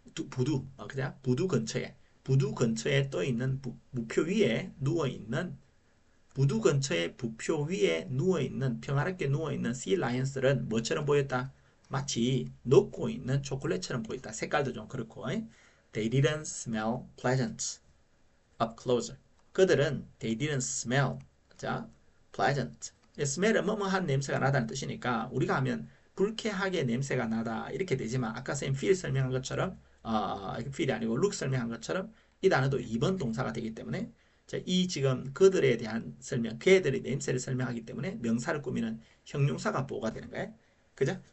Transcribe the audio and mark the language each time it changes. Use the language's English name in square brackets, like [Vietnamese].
[Korean] 부두, 그냥 부두 근처에 떠 있는 부표 위에 누워 있는 부두 근처의 부표 위에 누워 있는 평화롭게 누워 있는 sea lions들은 뭐처럼 보였다? 마치 녹고 있는 초콜릿처럼 보였다. 색깔도 좀 그렇고. [English] They didn't smell pleasant up closer. [Korean] 그들은 [English] they didn't smell. [Korean] 자, pleasant. smell은 뭐뭐한 냄새가 나다는 뜻이니까 우리가 하면 불쾌하게 냄새가 나다 이렇게 되지만 아까 쌤 feel 설명한 것처럼 feel이 아니고 look 설명한 것처럼 이 단어도 2번 동사가 되기 때문에 자, 이 지금 그들에 대한 설명, 걔들의 냄새를 설명하기 때문에 명사를 꾸미는 형용사가 보호가 되는 거예요. 그죠?